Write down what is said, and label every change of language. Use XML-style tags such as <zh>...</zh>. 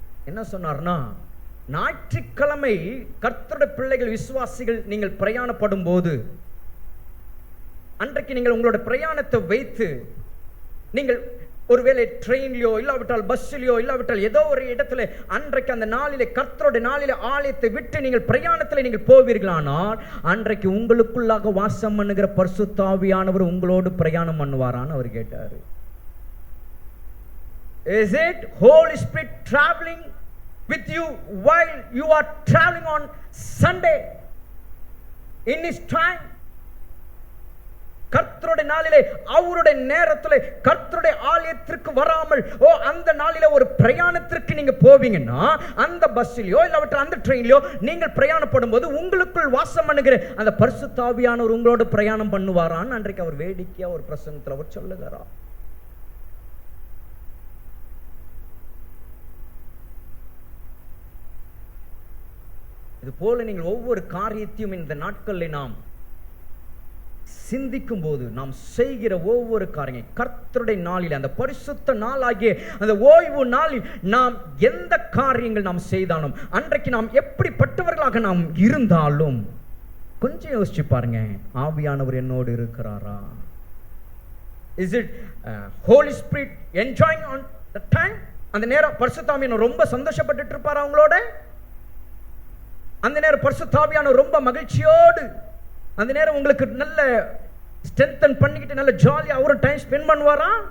<ta>என்ன சொன்னார்னா, ஞாயிற்றுக்கிழமை கர்த்தருடைய பிள்ளைகள் விசுவாசிகள் நீங்கள் பிரயாணப்படும் போது அன்றைக்கு நீங்கள் உங்களோட பிரயாணத்தை வைத்து நீங்கள் ஒருவேளை ட்ரெயின்லயோ இல்லாவிட்டால் பஸ்ஸிலயோ இல்லாவிட்டால் ஏதோ ஒரு இடத்துல அன்றைக்கு அந்த நாளிலே கர்த்தருடைய நாளிலே ஆலயத்தை விட்டு நீங்கள் பிரயாணத்தில் நீங்கள் போவீர்களானால் அன்றைக்கு உங்களுக்குள்ளாக வாசம் பண்ணுகிற பரிசுத்த ஆவியானவர் உங்களோடு பிரயாணம் பண்ணுவாரான்னு அவர் கேட்டாரு.</ta> <en>Is it Holy Spirit traveling with you while you are traveling on Sunday in his time?</en> <ta>கர்த்தருடைய நாளிலே அவருடைய நேரத்திலே கர்த்தருடைய ஆலயத்திற்கு வராமல் அந்த நாளிலே ஒரு பிரயாணத்திற்கு நீங்க போவீங்கன்னா அந்த பஸ்ஸிலயோ இல்லாவிட்டால் அந்த ட்ரெயின்லயோ நீங்கள் பிரயாணப்படும் போது உங்களுக்குள் வாசம் பண்ணுகிற அந்த பரிசுத்த ஆவியானவர் உங்களோட பிரயாணம் பண்ணுவாரான்னு அன்றைக்கு அவர் வேடிக்கையா ஒரு பிரசங்கத்தில் அவர் சொல்லுகிறார். இது போல நீங்கள் ஒவ்வொரு காரியத்தையும் இந்த நாட்களில் நாம் சிந்திக்கும் போது நாம் செய்கிற ஒவ்வொரு காரியம் கர்த்தருடைய நாளில் அந்த பரிசுத்த நாளாகிய அந்த ஓய்வு நாளில் நாம் எந்த காரியங்கள் நாம் செய்தாலும் அன்றைக்கு நாம் எப்படிப்பட்டவர்களாக நாம் இருந்தாலும் கொஞ்சம் யோசிச்சு பாருங்க, ஆவியானவர் என்னோடு இருக்கிறாரா?</ta> <en>Is it Holy Spirit enjoying on the time?</en> <ta>அந்த நேரம் பரிசுத்த ஆவியானவர் ரொம்ப சந்தோஷப்பட்டுட்டு இருப்பாரா அவங்களோட? அந்த நேரம் பரிசுத்த ஆவியானவர் ரொம்ப மகிழ்ச்சியோடு அந்த நேரம் உங்களுக்கு நல்ல ஸ்ட்ரென்தன் பண்ணிக்கிட்டு நல்ல ஜாலியா அவரு டைம் ஸ்பெண்ட் பண்ணுவாரா?</ta>